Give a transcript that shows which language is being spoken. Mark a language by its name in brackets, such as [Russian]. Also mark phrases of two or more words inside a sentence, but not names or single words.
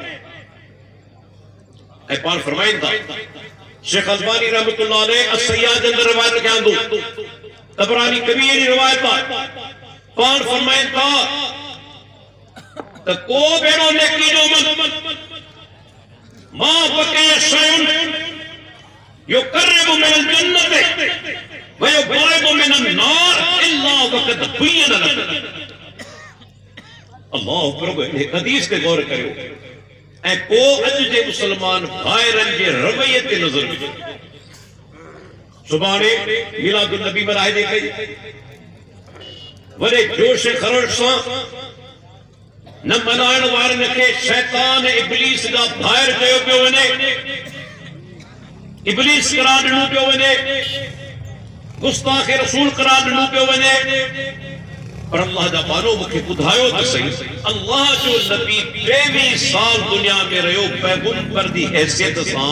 [Sindhi] ऐं पाण फरमाइनि था शेख अलबानी रहमतुल्लाह अलैह असैया जे अंदर रिवायत के आंदो, तबरानी कबीर जी रिवायत आहे। पाण फरमाइनि था त को बेड़ो नेकी जो मन मां [Arabic] بقي شيء يقرب من الجنة ويبعد من النار إلا وقد بين لك. الله أكبر. [Sindhi] हदीस ते गौर करियो ऐं पोइ अॼु जे मुसलमान भाइरनि जे रवैये ते नज़र विझो। सुभाणे मिलादुन नबी मनाइजे कई वॾे जोश ख़रोश सां। न मनाइण वारनि खे शैतान इब्लीस जा भाइर चयो पियो वञे, इब्लीस करार ॾिनो पियो वञे, गुस्ताख रसूल करार ॾिनो पियो वञे, पर अल्लाह जा बानो मूंखे ॿुधायो त सही, अल्लाह जो नबी 23 साल दुनिया में रहियो पैगंबर दी हैसियत सां।